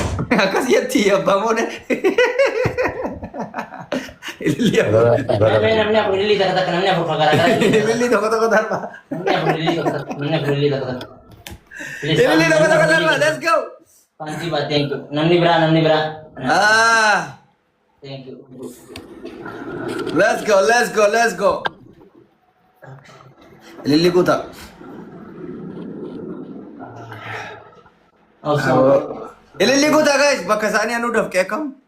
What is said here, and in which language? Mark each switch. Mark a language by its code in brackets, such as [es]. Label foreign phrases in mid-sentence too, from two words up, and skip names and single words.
[om] Akkas jetti abbaa moone. Ililli abbaa. Namni, namni afur, ililli takka takka, namni afur fagaraa gara. Ililli tokko tokko darba. Namni afur, ililli tokko takka, namni afur, ililli tokko takka. Please, Ililli tokko tokko namni darba. [en] Let's go. Thank you, but thank you. [om] Namni biraa, namni biraa. [en] Ah. Thank you. Let's go, let's go, let's go. [om] Ililli kuta. Awesome. Ililli kuta, guys. Bakka isaanii anuu dafqee akkam?